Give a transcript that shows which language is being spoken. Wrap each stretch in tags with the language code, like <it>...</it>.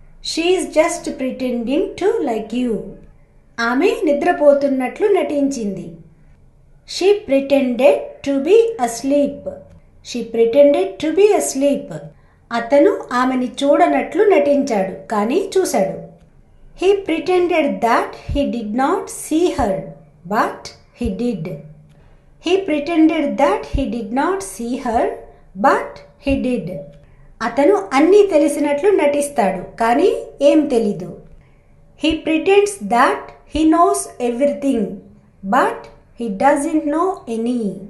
<en>She is just pretending to like you.</en> <te>ఆమె నిద్రపోతున్నట్లు నటించింది.</te> <en>She pretended to be asleep. She pretended to be asleep.</en> <te>అతను ఆమెని చూడనట్లు నటించాడు కానీ చూశాడు.</te> <en>He pretended that he did not see her, but he did. He pretended that he did not see her, but he did.</en> <te>అతను అన్నీ తెలిసినట్లు నటిస్తాడు కానీ ఏం తెలీదు.</te> <en>He pretends that he knows everything, but he doesn't know any.</en>